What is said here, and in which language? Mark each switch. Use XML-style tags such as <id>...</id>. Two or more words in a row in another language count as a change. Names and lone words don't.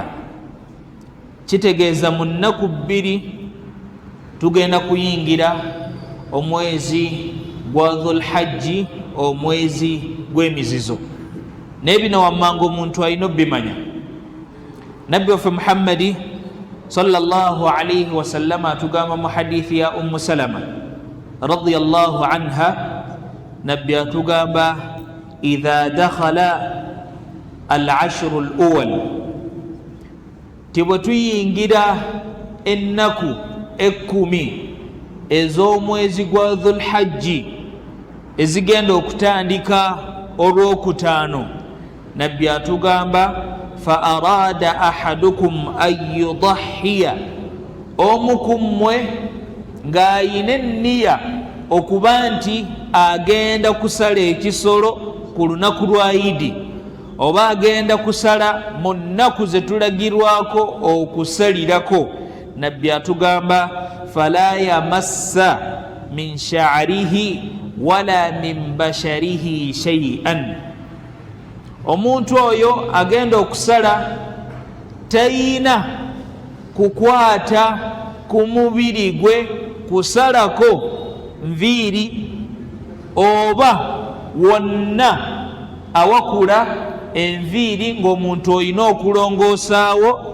<lg>Kitegeeza mu nnaku 2 tugenda kuyingira omwezi gwa Dhulhajji, omwezi gw'emizizo. Naye bino wammanga omuntu alina obbimanya. Nabbi waffe Muhammadi</lg> <ar>صلى الله عليه وسلم</ar> <lg>atugamba mu hadithi ya Ummu Salama</lg> <ar>رضي الله عنها,</ar> <lg>Nabbi atugamba</lg> <ar>إذا دخل العشر الأول,</ar> <lg>tibwe tuyingira ennaku 10 ez'omwezi gwa Dhulhajji ezigenda okutandika olwokutaano, Nabbi atugamba</lg> <ar>فأراد أحدكم أن يضحي,</ar> <lg>omu ku mmwe ng'ayina enniya okuba nti agenda kusala ekisolo ku lunaku lwa Idi, oba agenda kusala mu nnaku ze tulagirwako okusalirako, Nabbi atugamba</lg> <ar>فلا يمس من شعره ولا من بشره شيئا.</ar> <lg>Omuntu oyo agenda okusala tayina kukwata ku mubiri gwe kusalako nviiri oba wonna awakula enviiri, ng'omuntu olina okulongoosaawo.</lg>